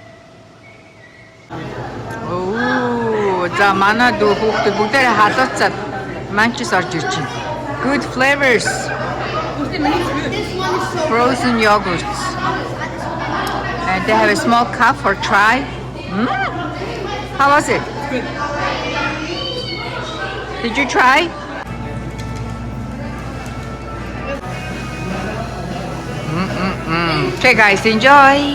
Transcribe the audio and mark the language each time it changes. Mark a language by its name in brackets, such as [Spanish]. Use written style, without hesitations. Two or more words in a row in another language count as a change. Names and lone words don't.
[Mongolian] За манай дүү хүүхдүүд бүгдээрээ халууцаад манчс орж ирж байна. [English] Good flavors. Frozen yogurts. And they have a small cup for try. How was it? Did you try? Okay guys, enjoy.